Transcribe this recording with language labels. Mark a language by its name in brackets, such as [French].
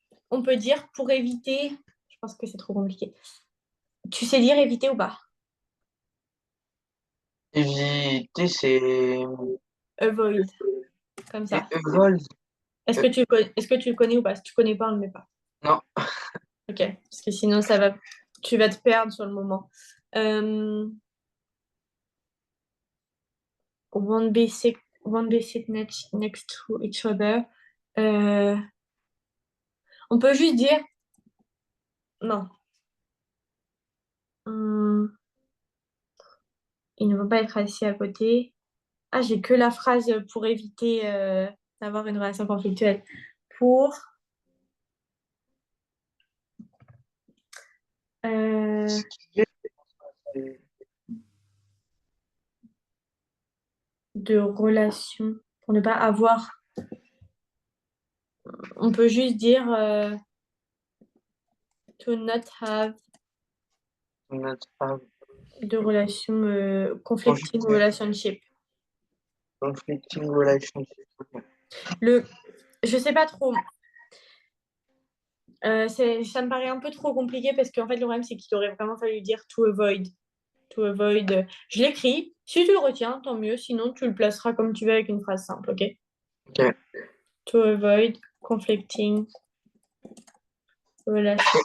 [French] On peut dire pour éviter. Je pense que c'est trop compliqué. Tu sais dire éviter ou pas? Éviter, c'est [English] Avoid, [French] comme et ça. vol. Est-ce que tu le connais ou pas? Si tu connais pas, on le met pas. Non. Ok. Parce que sinon, tu vas te perdre sur le moment. [English] Euh, won't be sit next to each other. [French] Euh, on peut juste dire non. Hum, ils ne vont pas être assis à côté. Ah, j'ai que la phrase pour éviter d'avoir une relation conflictuelle. Pour euh, de relation, pour ne pas avoir. On peut juste dire [English] to not have Not have [French] de relation [English] conflicting [French] conjugué. [English] relationship. Conflicting relationship. [French] Je sais pas trop. Ça me paraît un peu trop compliqué parce qu'en fait, le problème, c'est qu'il aurait vraiment fallu dire [English] to avoid. To avoid. [French] Je l'écris. Si tu le retiens, tant mieux. Sinon, tu le placeras comme tu veux avec une phrase simple, ok? Ok. [English] To avoid conflicting relationship.